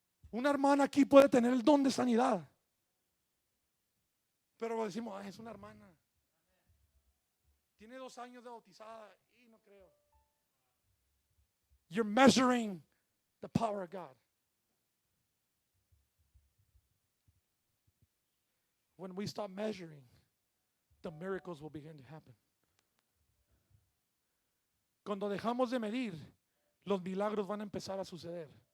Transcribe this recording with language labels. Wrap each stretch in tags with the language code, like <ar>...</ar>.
<es>Una hermana aquí puede tener el don de sanidad, pero decimos, es una hermana. Tiene 2 años de bautizada y no creo.</es> <en>You're measuring the power of God. When we stop measuring, the miracles will begin to happen.</en> <es>Cuando dejamos de medir, los milagros van a empezar a suceder.</es>